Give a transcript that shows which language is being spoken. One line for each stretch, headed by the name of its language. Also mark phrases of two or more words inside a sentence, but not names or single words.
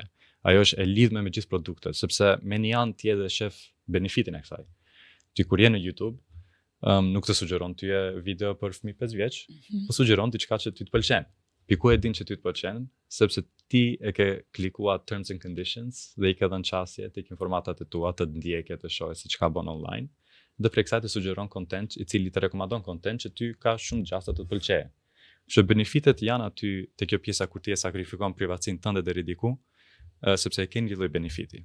Albanian: Ajo është e lidhme me gjithë produktet, sepse me një anë ti edhe shef benefitin e kësaj. Ti kur je në YouTube, nuk të sugjeron tyje video për fëmijë 5 vjeç, po sugjeron diçka që ty të pëlqen. Piku e din që ty të pëlqen, sepse ti e ke klikuar
English: terms and conditions
Albanian: dhe i ke dhënë çastje tek informatat e tua, të ndjekje, të shohë se çka bën online, dhe prej kësaj të sugjeron content i cili të rekomandon content që ty ka shumë gjasa të pëlqejë. Që benefitet janë aty te kjo pjesa kur ti e sakrifikon privatësinë tënde deri diku, sepse e ke një lloj benefiti.